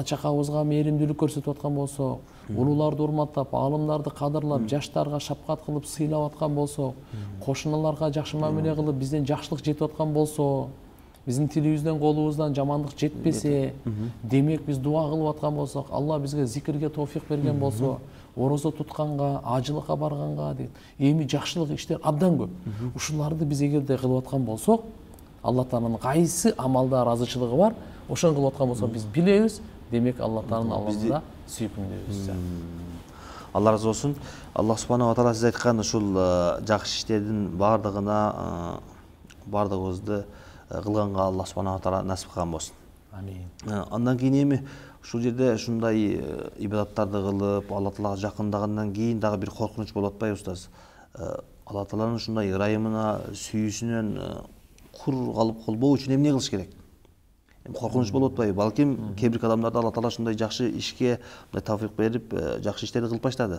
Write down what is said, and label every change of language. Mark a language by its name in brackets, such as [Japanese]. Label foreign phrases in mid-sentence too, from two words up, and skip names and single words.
[Kyrgyz] чакабызга мээримдүүлүк көрсөтүп аткан болсок, улууларды урматтап, аалымдарды кадырлап, жаштарга шапкат кылып сыйлап аткан болсок, кошуналарга жакшы мамиле кылып, бизден жакшылык жетип аткан болсо, биздин тилибизден колубуздан жамандык жетпесе, демек биз дуа кылып аткан болсок, Алла бизге зикирге тоофик берген болсо, орозо тутканга, ажылыкка барганга дейт, эми жакшылык иштер абдан көп. Ушуларды биз эгерде кылып аткан болсок, Алла Тааланын кайсы амалда ыраазычылыгы бар, ошону кылып аткан болсок биз билебиз, демек Алла Тааланын алдында сүйкүмдүүбүз. Алла разы болсун. [Arabic] الله سبحانه وتعالى [Kyrgyz] сиз айткан ушул жакшы иштердин бардыгына бардыгыбызды кылганга [Arabic] الله سبحانه وتعالى [Kyrgyz] насип кылган болсун. Амин. Андан кийин эми ушул жерде ушундай ибадаттарды кылып, Алла Таалага жакындагандан кийин дагы бир коркунуч болуп атпайбы устаз? Алла Тааланын ушундай ырайымына, сүйүүсүнөн кур калып калбоо үчүн эмне кылыш керек? Коркунуч болуп атпайбы? Балким кээ бир адамдарда Алла Таала ушундай жакшы ишке тавфик берип, жакшы иштерди кылып баштады.